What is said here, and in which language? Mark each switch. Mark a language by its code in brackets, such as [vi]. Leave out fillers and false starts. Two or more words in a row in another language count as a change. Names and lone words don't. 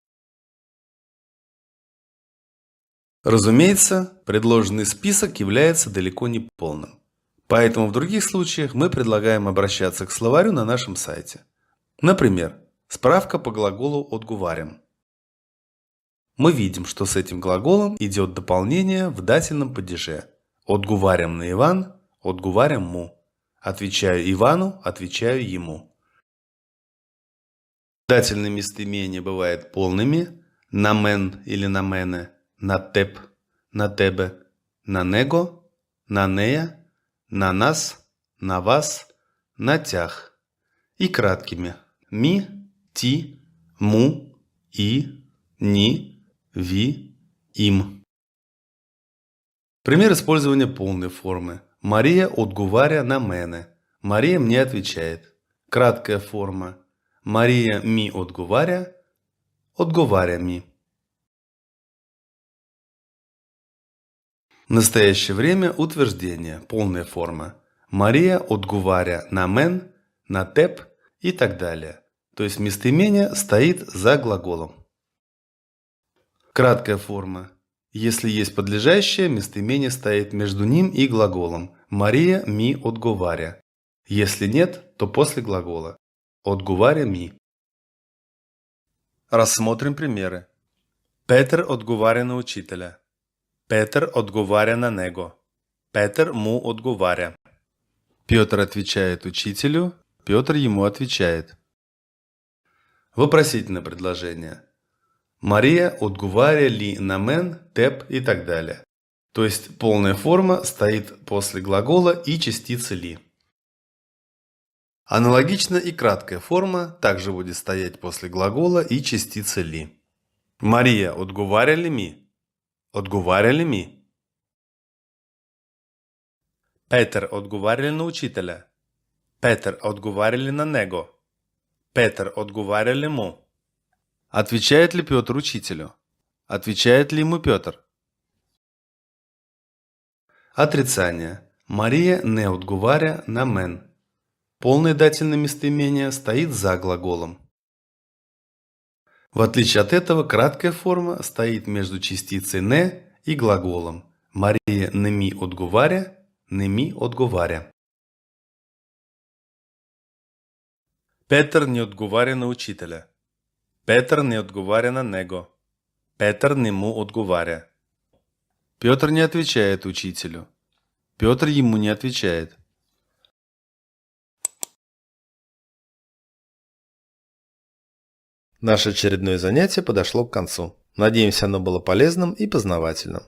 [ru] Разумеется, предложенный список является далеко не полным. Поэтому в других случаях мы предлагаем обращаться к словарю на нашем сайте. Например, справка по глаголу «отговарям». Мы видим, что с этим глаголом идет дополнение в дательном падеже. [bg] Отговарям на Иван, отговарям му. [ru] Отвечаю Ивану, отвечаю ему. Дательные местоимения бывают полными: [bg] на мен или на мене, на теб, на тебе, на него, на нея, на нас, на вас, на тях. [ru] И краткими: [bg] ми, ти, му, и, ни, ви, им. [ru] Пример использования полной формы. [bg] Мария отговаря на мене. [ru] Мария мне отвечает. Краткая форма. [bg] Мария ми отговаря, отговаря ми. [ru] В настоящее время утверждение. Полная форма. [bg] Мария отговаря на мен, на теб [ru] и так далее. То есть местоимение стоит за глаголом. Краткая форма. Если есть подлежащее, местоимение стоит между ним и глаголом. [bg] Мария ми отговаря. [ru] Если нет, то после глагола. [bg] Отговаря ми. [ru] Рассмотрим примеры. [bg] Петър отговаря на учителя. Петър отговаря на него. Петър му отговаря. [ru] Петр отвечает учителю. Петр ему отвечает. Вопросительное предложение. [bg] Мария отговаря ли на мен, теб [ru] и так далее. То есть полная форма стоит после глагола и частицы ли. Аналогично и краткая форма также будет стоять после глагола и частицы ли. [bg] Мария отговаря ли ми? Отговаря ли ми? Петър отговаря ли на учителя? Петър отговаря ли на него? Петър отговаря ли му? [ru] Отвечает ли Петр учителю? Отвечает ли ему Петр? Отрицание. [bg] Мария не отговаря на мен. [ru] Полное дательное местоимение стоит за глаголом. В отличие от этого, краткая форма стоит между частицей «не» и глаголом. [bg] Мария не ми отговаря, не ми отговаря. Петър не отговаря на учителя. Петър не отговаря на него. Петър не му отговаря. [ru] Петр не отвечает учителю. Петр ему не отвечает. Наше очередное занятие подошло к концу. Надеемся, оно было полезным и познавательным.